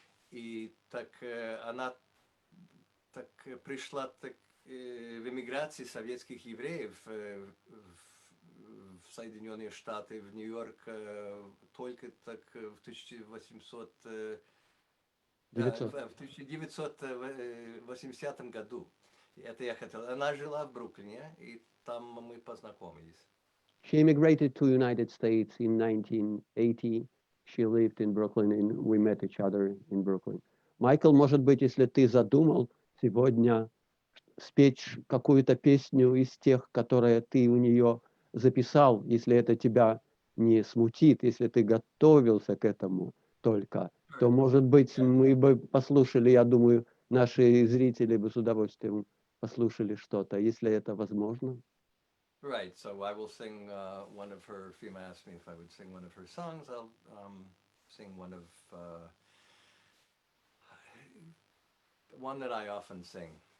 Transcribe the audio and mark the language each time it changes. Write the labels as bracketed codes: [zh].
[ru] И так она так пришла в эмиграции советских евреев в Соединенные Штаты, в Нью-Йорк только так в 1980 году. Это я хотел. Она жила в Бруклине, и там мы познакомились. [en] She immigrated to United States in 1980. She lived in Brooklyn, and we met each other in Brooklyn. [ru] Майкл, может быть, если ты задумал сегодня спеть какую-то песню из тех, которые ты у нее записал, если это тебя не смутит, если ты готовился к этому только, то, может быть, мы бы послушали, я думаю, наши зрители бы с удовольствием послушали что-то, если это возможно. [en] Right, so I will sing one of her, Fima asked me if I would sing one of her songs, I'll sing one that I often sing.